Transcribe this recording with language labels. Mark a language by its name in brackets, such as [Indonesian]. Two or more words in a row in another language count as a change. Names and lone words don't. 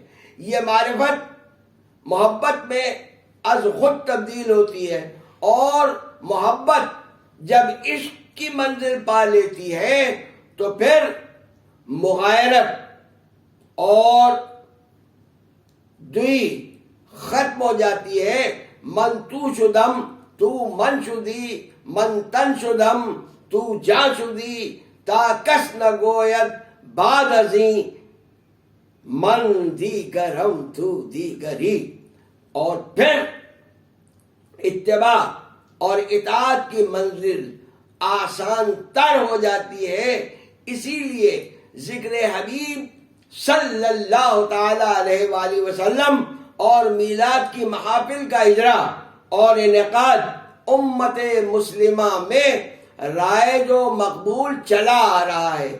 [Urdu] یہ معرفت محبت میں از خود تبدیل ہوتی ہے، اور محبت جب عشق کی منزل پا لیتی ہے تو پھر مغایرت اور دوئی ختم ہو جاتی ہے. [Persian] من تو شدم تو من شدی من تن شدم تو جا شدی تا کس نہ گوید بعد ازیں من دیگرم تو دیگری. [Urdu] اور پھر اتباع اور اطاعت کی منزل آسان تر ہو جاتی ہے. اسی لیے ذکر حبیب صلی اللہ تعالی علیہ وآلہ وسلم اور میلاد کی محافل کا اجرا اور انعقاد امت مسلمہ میں رائج و مقبول چلا آ رہا ہے.